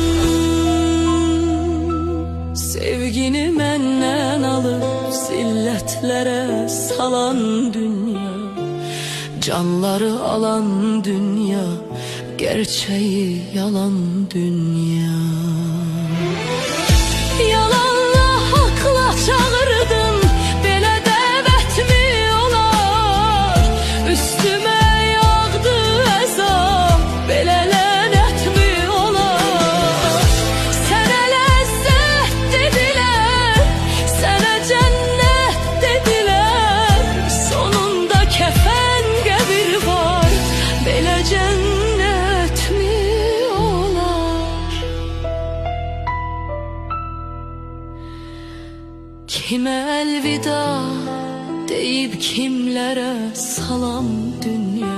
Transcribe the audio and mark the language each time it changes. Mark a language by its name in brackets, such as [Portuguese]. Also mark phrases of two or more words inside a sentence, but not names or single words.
[Turkish] Sevgini menden alıp zilletlere salan dünya, canları alan dünya, gerçeği yalan dünya. Yalanla hakla çağırdın, [Azerbaijani] belə dəvət mi olar? Üstüme yağdı əzab, belə lənət mi olar? Sənə ləzzət dedilər, sənə cənnət dedilər. Sonunda kəfən qəbir var, belə cənnət mi olar? [Turkish] Kime elvida deyip kimlere salam dünya.